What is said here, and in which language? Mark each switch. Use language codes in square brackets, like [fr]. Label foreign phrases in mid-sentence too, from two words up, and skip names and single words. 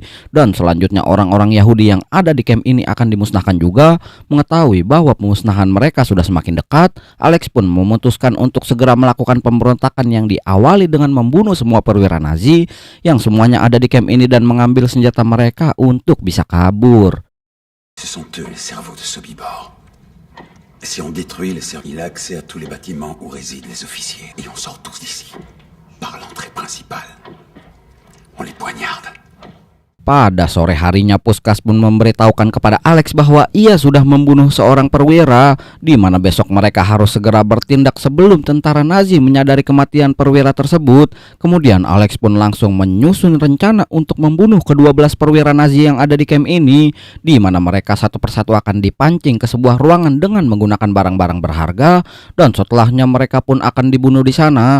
[id] Dan selanjutnya orang-orang Yahudi yang ada di camp ini akan dimusnahkan juga. Mengetahui bahwa pemusnahan mereka sudah semakin dekat, Alex pun memutuskan untuk segera melakukan pemberontakan yang diawali dengan membunuh semua perwira Nazi yang semuanya ada di camp ini dan mengambil senjata mereka untuk bisa kabur. [fr] Ce sont eux les cerveaux de Sobibor. Si on détruit les cerveaux, il a accès à tous les bâtiments où résident les officiers. Et on sort tous d'ici. Par l'entrée principale. On les poignarde. [id] Pada sore harinya, Puskas pun memberitahukan kepada Alex bahwa ia sudah membunuh seorang perwira, di mana besok mereka harus segera bertindak sebelum tentara Nazi menyadari kematian perwira tersebut. Kemudian Alex pun langsung menyusun rencana untuk membunuh ke-12 perwira Nazi yang ada di camp ini, di mana mereka satu persatu akan dipancing ke sebuah ruangan dengan menggunakan barang-barang berharga, dan setelahnya mereka pun akan dibunuh di sana.